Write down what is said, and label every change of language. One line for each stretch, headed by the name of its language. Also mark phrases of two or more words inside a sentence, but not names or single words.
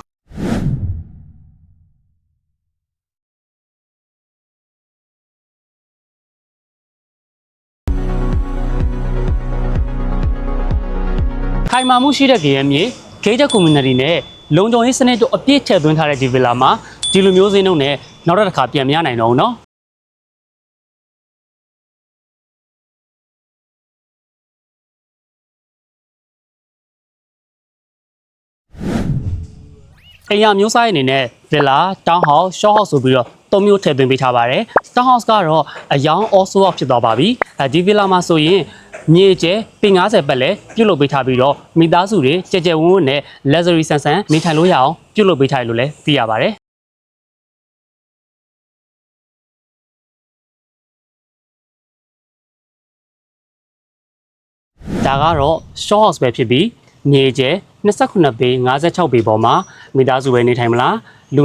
Burmese: ခိုင်မာမှုရှိတဲ့ဂေယမြေဂေးချက် community နဲ့လုံခြုံရေးစနစ်တို့အပြည့်ထည့်သွင်းထားတဲ့ဒီဗီလာမှာဒီလိုမျိုးစင်းတို့နဲ့နောက်တစ်ခါပြန်မရနိုင်တော့ဘူးเนาะ အိမ်ယာမျိုးစားရဲ့အနေနဲ့ဗီလာ
English: town house short house
Burmese: ဆိုပြီးတော့၃မျိုးထည့်သွင်းပေးထားပါတယ်
English: town house
Burmese: ကတော့အယောင်
English: also out
Burmese: ဖြစ်သွားပါပြီဒီဗီလာမှာဆိုရင်မြေကျဲပေ90ပတ်လဲပြုတ်လုပ်ပေးထားပြီးတော့မိသားစုတွေကြဲကြဲဝန်းဝန်းနဲ့ luxury ဆန်ဆန်နေထိုင်လို့ရအောင်ပြုတ်လုပ်ပေးထားရလို့လည်းသိရပါတယ် ဒါကတော့
English: short house
Burmese: ပဲဖြစ်ပြီးမြေကျဲ29ပေ56ပေပေါ်မှာမိသားစုပဲနေထိုင်မလားလူ